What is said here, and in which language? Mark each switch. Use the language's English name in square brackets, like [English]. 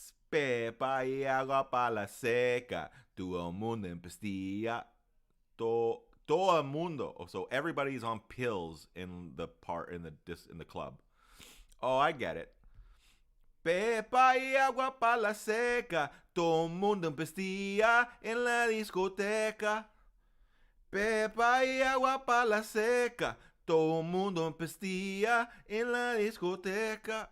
[Spanish] Pepa y agua para la seca, todo el mundo en pastilla, todo el mundo. [English] Oh, so everybody's on pills in the club. Oh, I get it. [Spanish] Pepa y agua para la seca, todo el mundo en pastilla en la discoteca. Pepa y agua para la seca, todo el mundo en pastilla en la discoteca.